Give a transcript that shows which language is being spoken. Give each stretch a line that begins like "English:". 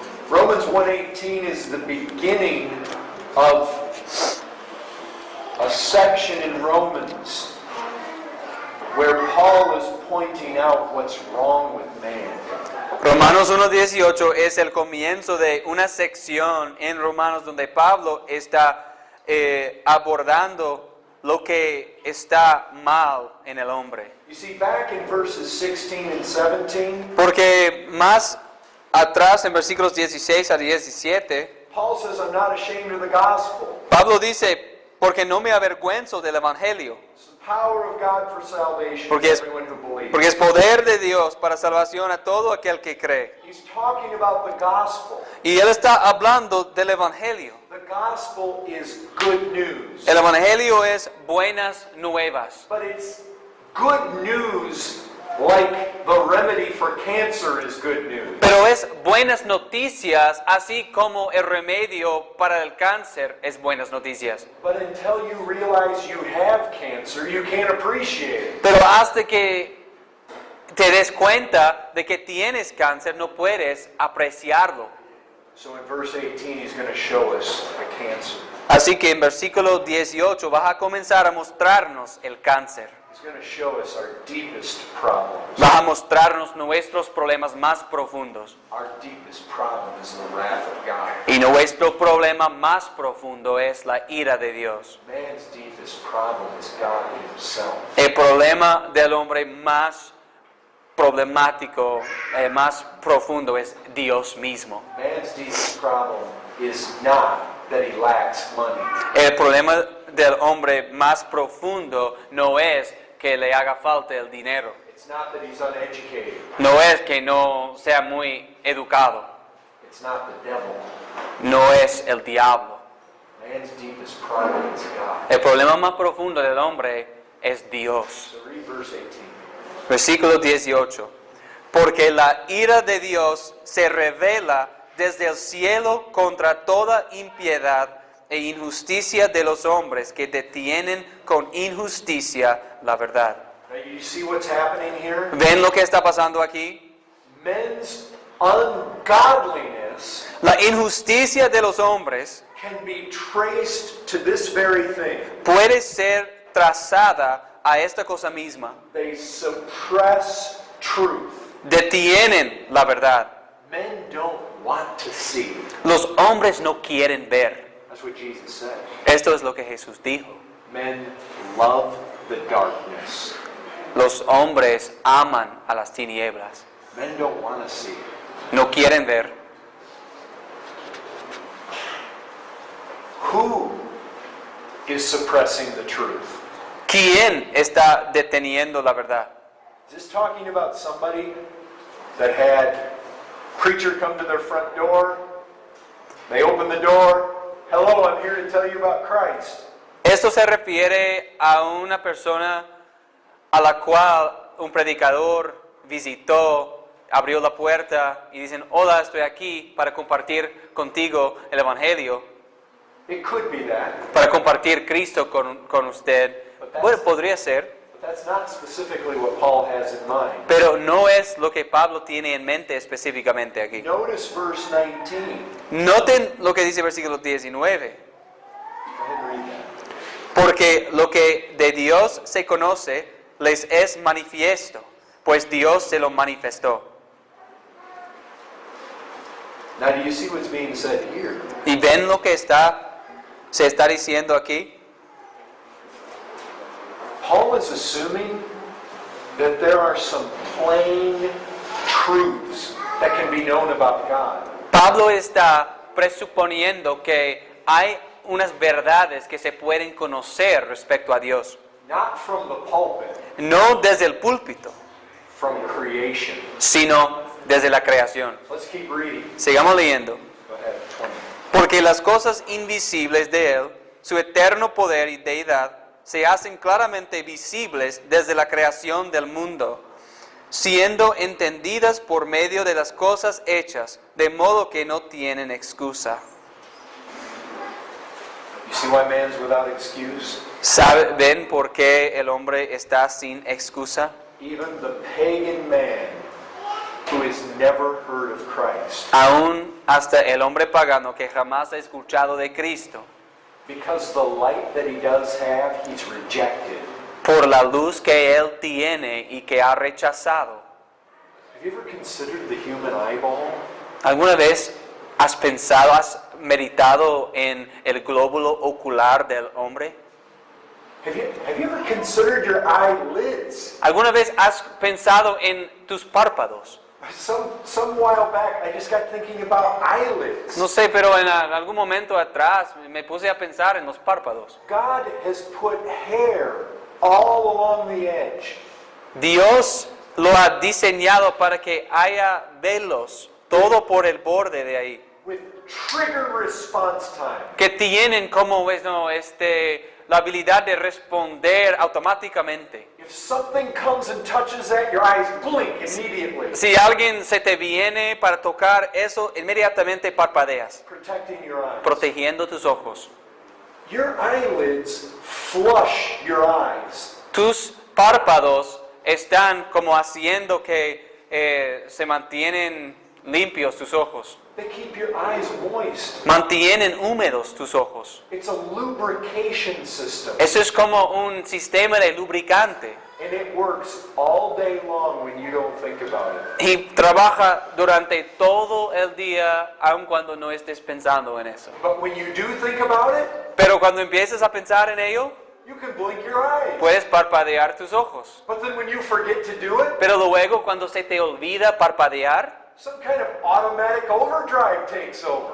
English: Romans 1:18 is the beginning of a section in Romans where Paul is pointing out what's wrong with man.
Spanish: Romanos 1:18 es el comienzo de una sección en Romanos donde Pablo está abordando lo que está mal en el hombre.
English: You see, back in verses 16 and 17,
Spanish: Porque más atrás en versículos 16 a 17,
English: Paul says, I'm not ashamed of the gospel.
Spanish: Pablo dice, porque no me avergüenzo del evangelio,
English: It's the power of God for salvation
Spanish: Porque
English: to
Spanish: es-
English: everyone who believes.
Spanish: porque es poder de Dios para salvación a todo aquel que cree.
English: He's talking about the gospel.
Spanish: Y él está hablando del evangelio.
English: The gospel is good news.
Spanish: El evangelio es buenas nuevas.
English: But it's good news like the remedy for cancer is good news.
Spanish: Pero es buenas noticias, así como el remedio para el cáncer es buenas noticias.
English: But until you realize you have cancer, you can't appreciate it.
Spanish: Pero hasta que te des cuenta de que tienes cáncer, no puedes apreciarlo.
English: So in verse 18, he's going to show us the cancer.
Spanish: Así que en versículo 18 vas a comenzar a mostrarnos el cáncer.
English: He's going to show us our deepest problems.
Spanish: Vas a mostrarnos nuestros problemas más profundos.
English: Our deepest problem is the wrath of God.
Spanish: Y nuestro problema más profundo es la ira de Dios.
English: Man's deepest problem is God himself.
Spanish: El problema del hombre más problemático, más profundo es Dios mismo.
English: Man's deepest problem is not that he lacks money.
Spanish: El problema del hombre más profundo no es que le haga falta el dinero.
English: It's not that he's uneducated.
Spanish: No es que no sea muy educado.
English: It's not the devil.
Spanish: No es el diablo.
English: Man's deepest problem is God.
Spanish: El problema más profundo del hombre es Dios.
English: So read verse 18.
Spanish: Versículo 18. Porque la ira de Dios se revela desde el cielo contra toda impiedad e injusticia de los hombres que detienen con injusticia la verdad.
English: Now you see what's happening here?
Spanish: ¿Ven lo que está pasando aquí?
English: Men's ungodliness
Spanish: La injusticia de los hombres
English: can be traced to this very thing.
Spanish: puede ser trazada a esta cosa misma.
English: They suppress truth.
Spanish: Detienen la verdad.
English: Men don't want to see.
Spanish: Los hombres no quieren ver.
English: That's what Jesus said.
Spanish: Esto es lo que Jesús dijo.
English: Men love the darkness.
Spanish: Los hombres aman a las tinieblas.
English: Men don't want to see.
Spanish: No quieren ver.
English: Who is suppressing the truth?
Spanish: ¿Quién está deteniendo la verdad?
English: Is this talking about somebody that had preacher come to their front door? They open the door. Hello, I'm here to tell you about Christ.
Spanish: Esto se refiere a una persona a la cual un predicador visitó, abrió la puerta y dicen, hola, estoy aquí para compartir contigo el Evangelio,
English: It could be that,
Spanish: para compartir Cristo con usted. Bueno, podría ser,
English: but that's not specifically what Paul has in mind.
Spanish: pero no es lo que Pablo tiene en mente específicamente aquí.
English: Notice verse 19.
Spanish: Noten lo que dice el versículo 19.
English: Go ahead and read that.
Spanish: Porque lo que de Dios se conoce les es manifiesto, pues Dios se lo manifestó.
English: Now, do you see what's being said here?
Spanish: ¿Y ven lo que se está diciendo aquí?
English: Paul is assuming that there are some plain truths that can be known about God.
Spanish: Pablo está presuponiendo que hay unas verdades que se pueden conocer respecto a Dios.
English: Not from the pulpit,
Spanish: No desde el púlpito,
English: from creation.
Spanish: sino desde la creación.
English: Let's keep reading.
Spanish: Sigamos leyendo.
English: Go ahead, 20.
Spanish: Porque las cosas invisibles de Él, su eterno poder y deidad, se hacen claramente visibles desde la creación del mundo, siendo entendidas por medio de las cosas hechas, de modo que no tienen excusa.
English: You see why man's without excuse?
Spanish: ¿Ven por qué el hombre está sin excusa?
English: Even the pagan man who has never heard of Christ,
Spanish: Aún hasta el hombre pagano que jamás ha escuchado de Cristo,
English: because the light that he does have, he's rejected.
Spanish: por la luz que él tiene y que ha rechazado.
English: Have you ever considered the human eyeball?
Spanish: ¿Alguna vez has pensado, has meditado en el glóbulo ocular del hombre?
English: Have you ever considered your eyelids?
Spanish: ¿Alguna vez has pensado en tus párpados?
English: Some while back, I just got thinking about eyelids.
Spanish: No sé, pero en algún momento atrás me puse a pensar en los párpados.
English: God has put hair all along the edge.
Spanish: Dios lo ha diseñado para que haya velos, todo por el borde de ahí,
English: With trigger response time.
Spanish: que tienen como la habilidad de responder automáticamente.
English: If something comes and touches that, your eyes blink immediately.
Spanish: Si alguien se te viene para tocar eso, inmediatamente parpadeas,
English: Protecting your eyes.
Spanish: protegiendo tus ojos.
English: Your eyelids flush your eyes.
Spanish: Tus párpados están como haciendo que se mantienen limpios tus ojos.
English: They keep your eyes moist.
Spanish: Mantienen húmedos tus ojos.
English: It's a lubrication system.
Spanish: Eso es como un sistema de lubricante.
English: And it works all day long when you don't think about it.
Spanish: Y trabaja durante todo el día, aun cuando no estés pensando en eso.
English: But when you do think about it,
Spanish: Pero cuando empiezas a pensar en ello,
English: you can blink your eyes.
Spanish: puedes parpadear tus ojos.
English: But then when you forget to do it,
Spanish: Pero luego cuando se te olvida parpadear,
English: some kind of automatic overdrive takes over.